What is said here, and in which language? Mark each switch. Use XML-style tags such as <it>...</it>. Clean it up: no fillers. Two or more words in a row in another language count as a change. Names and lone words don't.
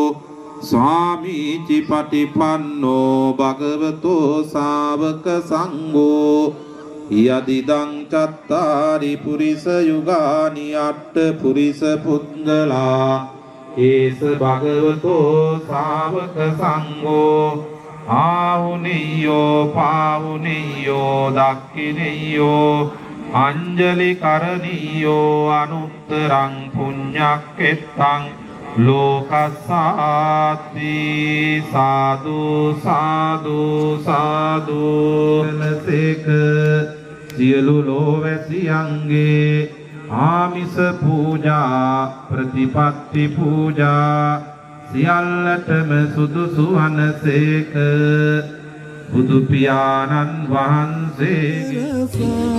<pi>ස්වාමීචි පටිපන්නෝ භගවතෝ ශාවක සංඝෝ යදිදං චත්තාරි පුරිස යුගානි අට්ඨ පුරිස පුද්ගලා ඒස භගවතෝ ශාවක සංඝෝ ආහුනියෝ පාහුනියෝ දක්ඛිනියෝ අංජලි කරණීයෝ අනුත්තරං පුඤ්ඤක්කෙත්තං ලෝකස්සාති සාදු සාදු සාදු</pi> <si>නසේක සියලු ලෝවැසියන්ගේ ආමිස පූජා ප්‍රතිපත්ති පූජා සියල්ලටම සුදුසු වනසේක බුදු පියාණන් වහන්සේගේ</si>